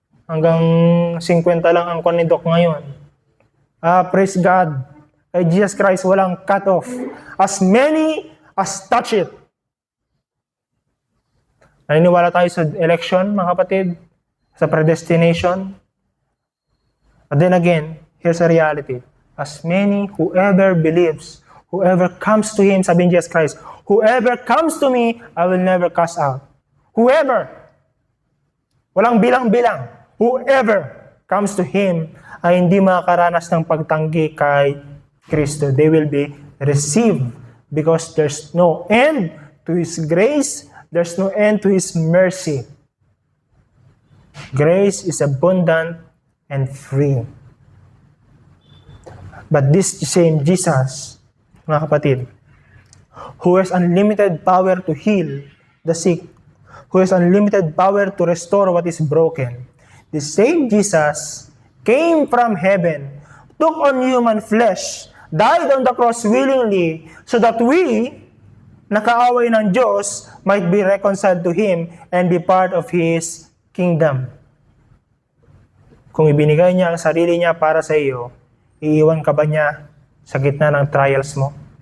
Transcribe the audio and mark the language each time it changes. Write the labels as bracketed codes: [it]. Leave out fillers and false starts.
[tl] Hanggang 50 lang ang ni Doc ngayon. [en] Praise God. [tl] Kay Jesus Christ, walang cut-off. [en] As many as touch it. [tl] Naniniwala tayo sa election, mga kapatid? Sa predestination? [en] But then again, here's a reality. As many, whoever believes, whoever comes to Him, [tl] sabi ni Jesus Christ, [en] whoever comes to me, I will never cast out. Whoever. [tl] Walang bilang-bilang. [en] Whoever comes to Him [tl] ay hindi makakaranas ng pagtanggi kay Kristo. [en] They will be receive, because there's no end to His grace, there's no end to His mercy. Grace is abundant and free. But this same Jesus, mga kapatid, who has unlimited power to heal the sick, who has unlimited power to restore what is broken, the same Jesus came from heaven, took on human flesh, died on the cross willingly, so that we, [tl] nakaaway ng Diyos, [en] might be reconciled to Him and be part of His kingdom. [tl] Kung ibinigay niya ang sarili niya para sa iyo, iiwan ka ba niya sa gitna ng trials mo?